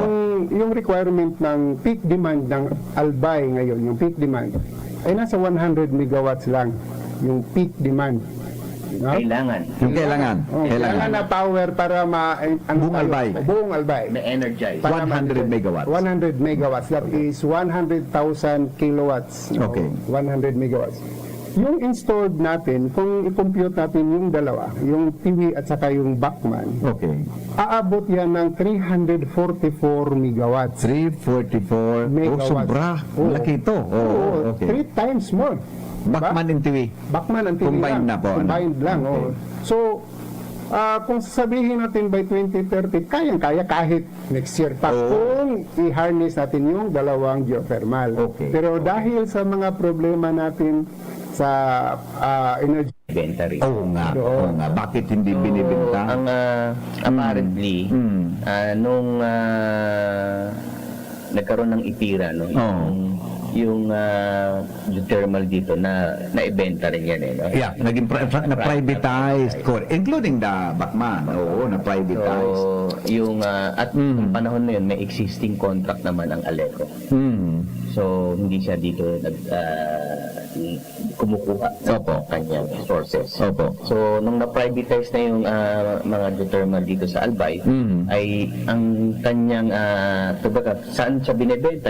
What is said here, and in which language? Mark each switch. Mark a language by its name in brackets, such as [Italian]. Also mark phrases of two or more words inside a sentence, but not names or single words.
[Filipino] yung requirement ng [English] peak demand [Filipino] ng Albay ngayon, yung [English] peak demand, [Filipino] ay nasa 100 megawatts lang, yung [English] peak demand. [Filipino] No? Kailangan Yung kailangan. Kailangan na power para Buong Albay. Buong Albay. na-energize. 100 megawatts. 100 megawatts. [English] That is 100,000 kilowatts. No? [Filipino] Okay. 100 megawatts. Yung installed natin, kung i-compute natin yung dalawa, yung Tiwi at saka yung Bacman, Okay. aabot yan ng 344 megawatts. 344. Megawatts. Sobra. Oo. Malaki ito. Oo, Okay. [English] 3 times more. [Filipino] Bacman and Tiwi. Bacman ang Tiwi Combined lang. na po, ano? Combined lang. Okay. Oo. So, kung sasabihin natin by 2030, kayang-kaya kahit next year pa kung i-harness natin yung dalawang geothermal. Okay. Pero dahil sa mga problema natin sa energy, Inventory. Oo nga. Oo nga. Bakit hindi binibenta? Ang apparently nung nagkaroon ng itira, no, yung geothermal dito na naibenta rin yan, no? Yeah, naging na-privatized. [English] Including the Bacman. [Filipino] Oo, na-privatized. So, yung at nung panahon na yun, may existing contract naman ang Aleco. So, hindi siya dito kumukuha ng kanyang sources. Opo. So, nung na-privatize na yung mga geothermal dito sa Albay, ay ang kanyang, kumbaga, saan siya binibenta?